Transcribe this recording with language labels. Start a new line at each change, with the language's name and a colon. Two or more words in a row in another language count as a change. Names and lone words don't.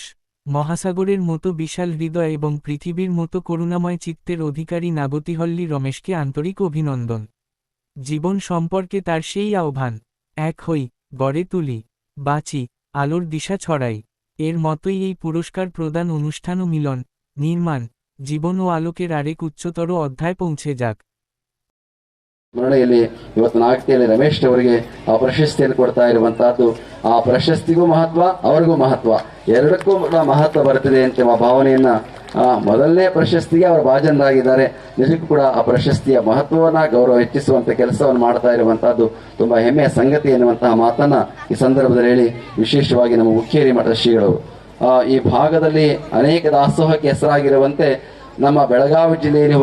Bangla: মহাসাগরের মতো বিশাল হৃদয় এবং পৃথিবীর মতো করুণাময় চিত্তের অধিকারী নাগতিহল্লী রমেশকে আন্তরিক অভিনন্দন। জীবন সম্পর্কে তার সেই আহ্বান, এক হই, গড়ে তুলি, বাঁচি, আলোর দিশা ছড়াই। এর মতোই এই পুরস্কার প্রদান অনুষ্ঠান ও মিলন, নির্মাণ, জীবন ও আলোকের আরেক উচ্চতর অধ্যায় পৌঁছে যাক।
Kannada: ಸ್ಮರಣೆಯಲ್ಲಿ ಇವತ್ತು ನಾಗತಿಯಲ್ಲಿ ರಮೇಶ್ ಅವರಿಗೆ ಆ ಪ್ರಶಸ್ತಿಯನ್ನು ಕೊಡ್ತಾ ಇರುವಂತಹದ್ದು, ಆ ಪ್ರಶಸ್ತಿಗೂ ಮಹತ್ವ, ಅವರಿಗೂ ಮಹತ್ವ, ಎರಡಕ್ಕೂ ಮಹತ್ವ ಬರ್ತದೆ ಅಂತ ಭಾವನೆಯನ್ನ ಮೊದಲನೇ ಪ್ರಶಸ್ತಿಗೆ ಅವರು ಭಾಜನರಾಗಿದ್ದಾರೆ. ನಿಜಕ್ಕೂ ಕೂಡ ಆ ಪ್ರಶಸ್ತಿಯ ಮಹತ್ವವನ್ನ ಗೌರವ ಹೆಚ್ಚಿಸುವಂತ ಕೆಲಸವನ್ನು ಮಾಡ್ತಾ ಇರುವಂತಹದ್ದು ತುಂಬಾ ಹೆಮ್ಮೆಯ ಸಂಗತಿ ಎನ್ನುವಂತಹ ಮಾತನ್ನ ಈ ಸಂದರ್ಭದಲ್ಲಿ ಹೇಳಿ, ವಿಶೇಷವಾಗಿ ನಮ್ಮ ಹುಕ್ಕೇರಿ ಮಠದ ಶ್ರೀಗಳು ಈ ಭಾಗದಲ್ಲಿ ಅನೇಕ ದಾಸೋಹಕ್ಕೆ ಹೆಸರಾಗಿರುವಂತೆ ನಮ್ಮ ಬೆಳಗಾವಿ ಜಿಲ್ಲೆಯಲ್ಲಿ